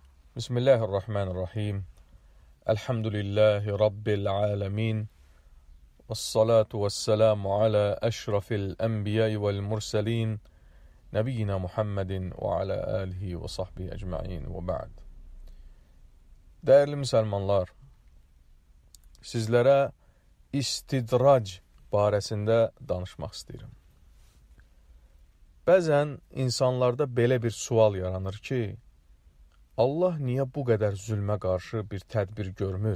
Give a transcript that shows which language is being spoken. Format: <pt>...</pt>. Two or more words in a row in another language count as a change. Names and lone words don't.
<ar>بسم الله الرحمن الرحيم. الحمد لله رب العالمين. والصلاة والسلام على أشرف الأنبياء والمرسلين. نبينا محمد وعلى آله وصحبه أجمعين وبعد.</ar> <az>Değerli müsəlmanlar, sizlərə istidrac barəsində danışmaq istəyirəm. Bəzən insanlarda belə bir sual yaranır ki, Allah niyə bu qədər zülmə qarşı bir tədbir görmür?</az>